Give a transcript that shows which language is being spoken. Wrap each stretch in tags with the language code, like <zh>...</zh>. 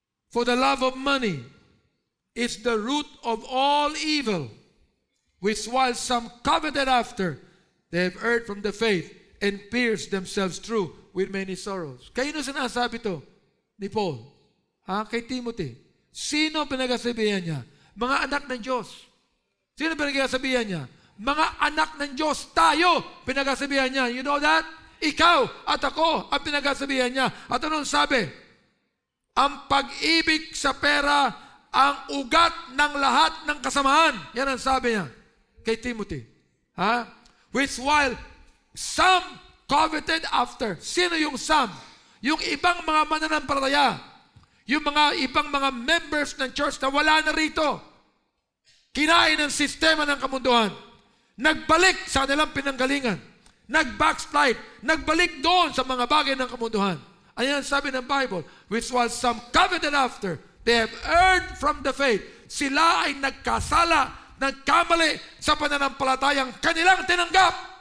<en>For the love of money is the root of all evil, which while some coveted after, they have erred from the faith and pierced themselves through with many sorrows.</en> <tl>Kayo sinasabi to ni Paul? Kay Timothy. Sino pinagsasabihan niya? Mga anak ng Diyos. Sino pinagsasabihan niya? Mga anak ng Diyos. Tayo pinagsasabihan niya.</tl> <en>You know that?</en> <tl>Ikaw at ako ang pinagsasabihan niya. At anong sabi? Ang pag-ibig sa pera ang ugat ng lahat ng kasamaan. Yan ang sabi niya kay Timothy.</tl> <en>Which while some coveted after.</en> <tl>Sino yung some? Yung ibang mga mananampalataya. Yung mga ibang mga members ng church na wala na rito. Kinain ng sistema ng kamunduhan. Nagbalik sa kanilang pinanggalingan. Nag-backslide. Nagbalik doon sa mga bagay ng kamunduhan. Ayan sabi ng Bible,</tl> <en>which was some coveted after, they have erred from the faith.</en> <tl>Sila ay nagkasala, nagkamali sa pananampalatayang kanilang tinanggap.</tl>